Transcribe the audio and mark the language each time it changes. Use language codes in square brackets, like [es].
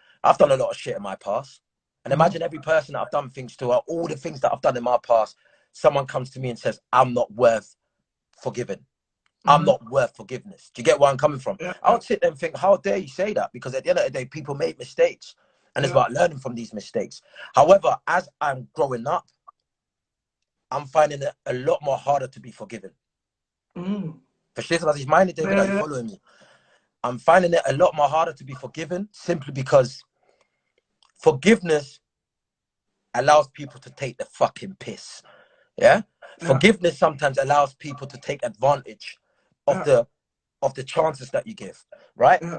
[en] I've done a lot of shit in my past. And imagine every person that I've done things to, or all the things that I've done in my past, someone comes to me and says, I'm not worth forgiving. I'm not worth forgiveness. Do you get where I'm coming from? Yeah. I would sit there and think, how dare you say that? Because at the end of the day, people make mistakes. And it's about learning from these mistakes. However, as I'm growing up, I'm finding it a lot more harder to be forgiven. [de] Verstehst du, was ich meine, David? [en] Are you following me? I'm finding it a lot more harder to be forgiven simply because forgiveness allows people to take the fucking piss. Yeah? Forgiveness sometimes allows people to take advantage of the chances that you give, right?